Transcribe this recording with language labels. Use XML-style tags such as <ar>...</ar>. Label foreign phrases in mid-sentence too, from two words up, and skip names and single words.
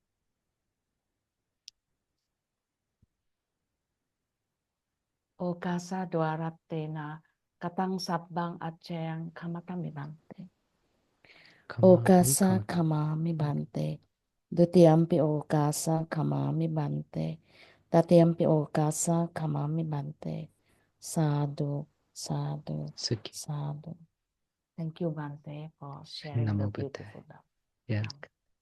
<pi>Okasa dwaratena katang sabbang aceyang kamatami Bante. Okasa kamami Bante. Dutiyampi okasa kamami Bante. Tatiyampi okasa kamami Bante. Sadhu, sadhu, Sukhi. sadhu.</pi> <en>Thank you, Bante, for sharing the</en> <pi>Namo Buddhaya.</pi> <en>beautiful love. Yeah.</en>